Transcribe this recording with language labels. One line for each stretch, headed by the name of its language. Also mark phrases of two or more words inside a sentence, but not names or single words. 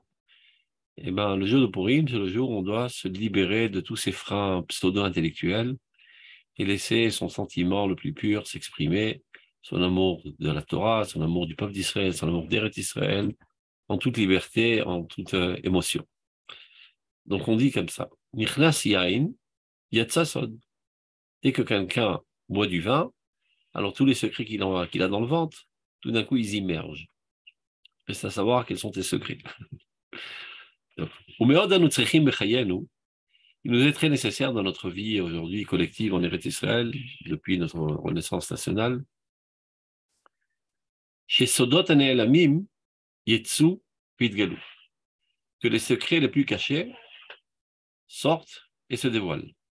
French: Et ben, le jour de Purim, c'est le jour où on doit se libérer de tous ces freins pseudo-intellectuels et laisser son sentiment le plus pur s'exprimer, son amour de la Torah, son amour du peuple d'Israël, son amour d'Eretz Israël, en toute liberté, en toute émotion. Donc on dit comme ça,
Hebrew: נכנס יין יצא סוד.
French: Dès que quelqu'un boit du vin, alors tous les secrets qu'il a dans le ventre, tout d'un coup ils immergent. Reste à savoir quels sont tes secrets. Il nous est très nécessaire dans notre vie aujourd'hui collective en Eretz Israël, depuis notre renaissance nationale, chez
Hebrew: סודות הנעלמים יצאו ויתגלו,
French: que les secrets les plus cachés sortent et se dévoilent.